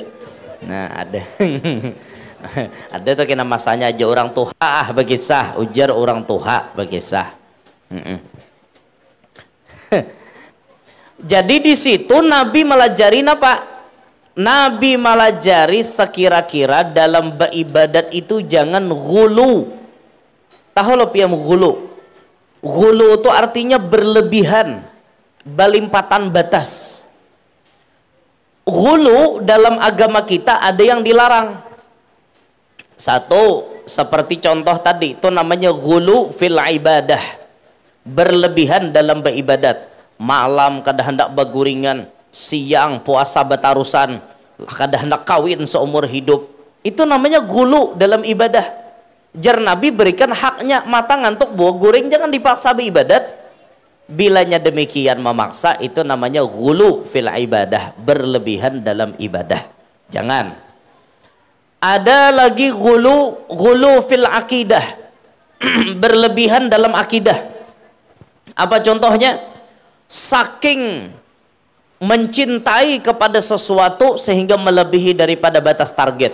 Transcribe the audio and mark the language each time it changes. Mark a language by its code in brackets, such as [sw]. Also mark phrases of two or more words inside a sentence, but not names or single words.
[bjn] Nah ada ada tuh kena masanya aja orang tuha bagi sah ujar orang tuha bagi sah. Jadi di situ Nabi melajari apa? Nabi melajari sekira-kira dalam beribadat itu jangan ghulu. Tahu lo piam ghulu? Ghulu itu artinya berlebihan, balimpatan batas. [id] Ghulu dalam agama kita ada yang dilarang. Satu, seperti contoh tadi, itu namanya [ar] غلو في العبادة. [id] Berlebihan dalam beribadat. [bjn] Malam kada hendak baguringan, siang puasa batarusan, kada hendak kawin seumur hidup. Itu namanya ghulu dalam ibadah. Jar Nabi berikan haknya, mata ngantuk buah guring jangan dipaksa beribadat. [id] Bilanya demikian memaksa, itu namanya [ar] غلو في العبادة, [id] berlebihan dalam ibadah. Jangan. Ada lagi [ar] غلو في العقيدة. [id] Berlebihan dalam akidah. Apa contohnya? Saking mencintai kepada sesuatu sehingga melebihi daripada batas target.